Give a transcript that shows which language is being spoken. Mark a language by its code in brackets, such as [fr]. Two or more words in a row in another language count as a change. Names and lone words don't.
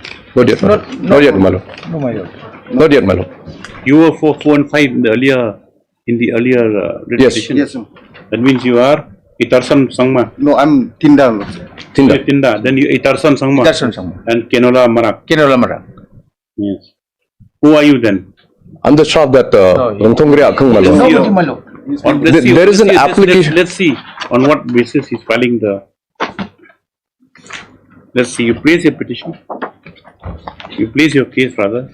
[en] Not yet, my lord. Not yet, my lord. No, my lord. Not yet, my lord. You were for 4 and 5 in the earlier petition? Yes, sir. That means you are Itarsan Sangma? No, I'm Tinda. Tinda. Tinda. Then you Itarsan Sangma? Itarsan Sangma. And Kenola Marak? Kenola Marak. Yes. Who are you then? I'm the staff that Rangthongre Akhang, my lord. There is an application. Let's see on what basis he's filing the. Let's see. You place your petition. You place your case, rather.